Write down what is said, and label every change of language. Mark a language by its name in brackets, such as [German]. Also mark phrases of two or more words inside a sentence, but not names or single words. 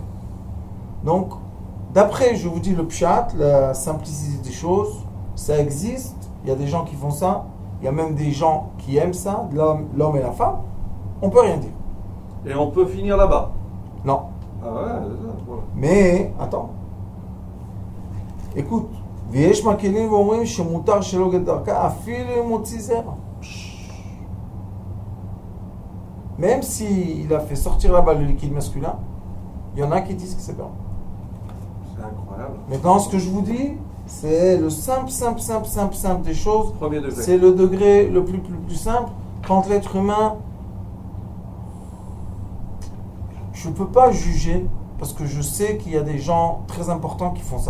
[French] Donc, d'après, je vous dis le pshat, la simplicité des choses, ça existe. Il y a des gens qui font ça. Il y a même des gens qui aiment ça, l'homme et la femme. On peut rien dire. Et on peut finir là-bas. Non. Ah ouais, c'est ça. Voilà. Mais, attends. Écoute. [Hebrew] ויש מקלים ואומרים שמותר שלא כדרכה אפילו אם הוציא זרע. [French] Même s'il a fait sortir là-bas le liquide masculin, il y en a qui disent que c'est permis. C'est incroyable. Maintenant, ce que je vous dis, c'est le simple des choses. Premier degré. C'est le degré le plus simple. Quand l'être humain, je ne peux pas juger parce que je sais qu'il y a des gens très importants qui font ça.